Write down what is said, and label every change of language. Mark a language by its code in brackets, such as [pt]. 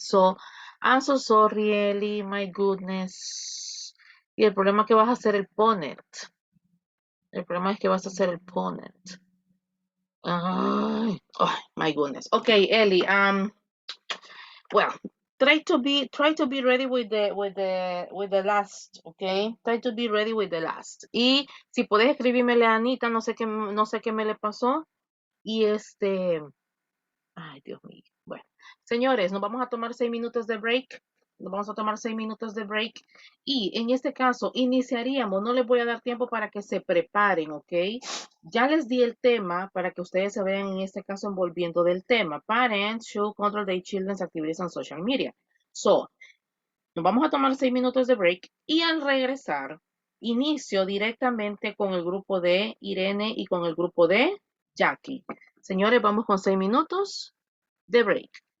[en] So I'm so sorry, Ellie, my goodness. [es] Y el problema es que vas a ser el opponent. El problema es que vas a ser el opponent. [en] Ay, oh my goodness. Okay, Ellie, well, try to be ready with the last, okay? Try to be ready with the last. [es] Y si puedes escribirme a Anita, no sé qué me le pasó. Y ay, Dios mío. Bueno, señores, nos vamos a tomar 6 minutos de break. Nos vamos a tomar 6 minutos de break. Y en este caso, iniciaríamos. No les voy a dar tiempo para que se preparen, ¿ok? Ya les di el tema para que ustedes se vean en este caso envolviendo del tema. [en] Parents should control their children's activities on social media. [es] So, nos vamos a tomar 6 minutos de break. Y al regresar, inicio directamente con el grupo de Irene y con el grupo de Jackie. Señores, vamos con 6 minutos de break.